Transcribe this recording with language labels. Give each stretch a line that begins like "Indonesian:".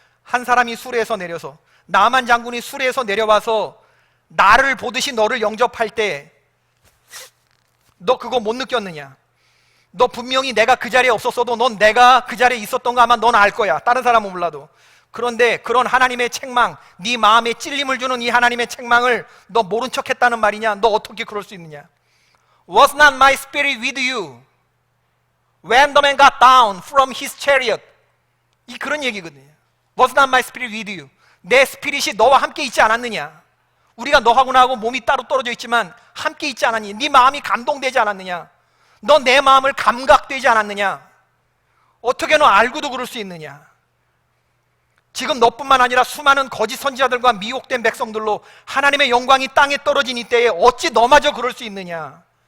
Korean: 한 사람이 수레에서 내려서, 나만 장군이 수레에서 내려와서 나를 보듯이 너를 영접할 때 너 그거 못 느꼈느냐. 너 분명히 내가 그 자리에 없었어도 넌 내가 그 자리에 있었던 거 아마 넌 알 거야. 다른 사람은 몰라도. 그런데 그런 하나님의 책망, 네 마음에 찔림을 주는 이 하나님의 책망을 너 모른 척 했다는 말이냐. 너 어떻게 그럴 수 있느냐.
English: Was not my spirit with you when the man got down from his chariot.
Korean: 이 그런 얘기거든요.
English: Was not my spirit with you.
Korean: 내 스피릿이 너와 함께 있지 않았느냐. 우리가 너하고 나하고 몸이 따로 떨어져 있지만 함께 있지 않았느냐. 네 마음이 감동되지 않았느냐. 너 내 마음을 감각되지 않았느냐. 어떻게 너 알고도 그럴 수 있느냐. 지금 너뿐만 아니라 수많은 거짓 선지자들과 미혹된 백성들로 하나님의 영광이 땅에 떨어진 이때에 어찌 너마저 그럴 수 있느냐.